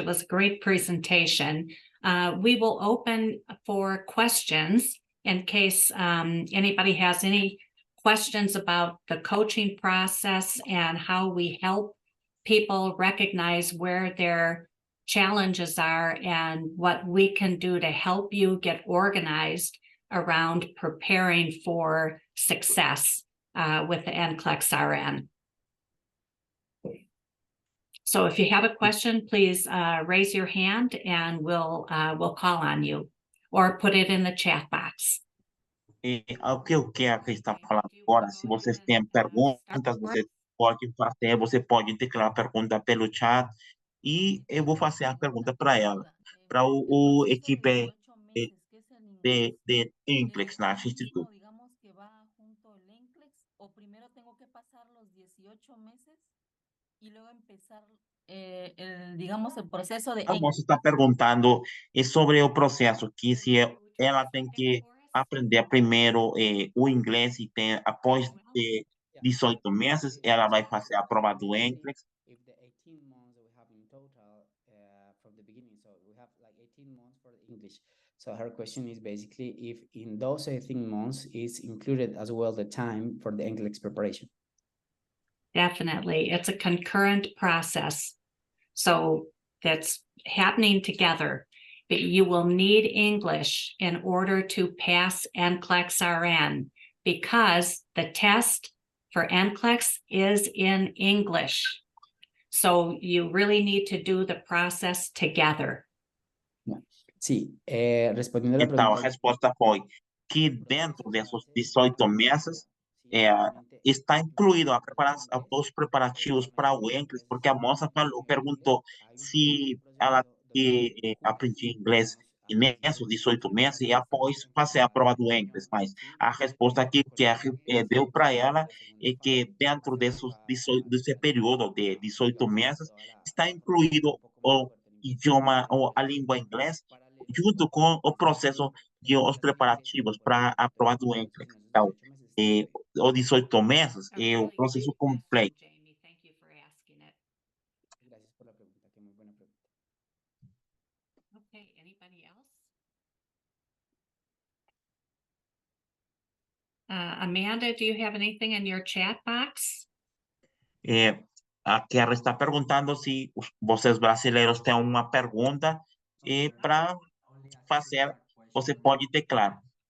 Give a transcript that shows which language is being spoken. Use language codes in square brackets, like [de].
[en] It was a great presentation. We will open for questions in case anybody has any questions about the coaching process and how we help people recognize where their challenges are and what we can do to help you get organized around preparing for success with the NCLEX RN. So if you have a question, please raise your hand and we'll call on you or put it in the chat box. [pt] O que eu quero estar falando agora, se vocês têm perguntas, vocês podem fazer, você pode declarar a pergunta pelo chat e eu vou fazer a pergunta para ela, para o equipe de NCLEX na Instituto. [es] Digamos que va junto el NCLEX o primero tengo que pasar los 18 meses y luego empezar digamos el proceso de [pt] A moça está perguntando sobre o processo, que se ela tem que aprender primeiro o inglês e após 18 meses ela vai fazer a prova do NCLEX. [en] If the 18 months that we have in total from the beginning, so we have like 18 months for the English. So her question is basically if in those 18 months is included as well the time for the NCLEX preparation. Definitely. It's a concurrent process. So that's happening together. But you will need English in order to pass NCLEX RN because the test for NCLEX is in English. So you really need to do the process together. [es] Sí, respondiendo a la [pt] Então, a [es] pregunta. [pt] resposta foi que dentro desses 18 meses está incluído os preparativos para o inglês, porque a moça perguntou se ela aprendia inglês nesses 18 meses e após fazer a prova do inglês, mas a resposta que deu para ela é que dentro desse período de 18 meses está incluído o idioma ou a língua inglesa junto com o processo de os preparativos para a prova do NCLEX. Então, os 18 meses é o processo completo. [en] Jamie. Thank you for asking it. [es] Gracias por la pregunta, que muy buena pregunta. [en] Okay, anybody else? Amanda, do you have anything in your chat box? [pt] A Kerra está perguntando se vocês brasileiros têm uma pergunta para fazer, você pode declarar.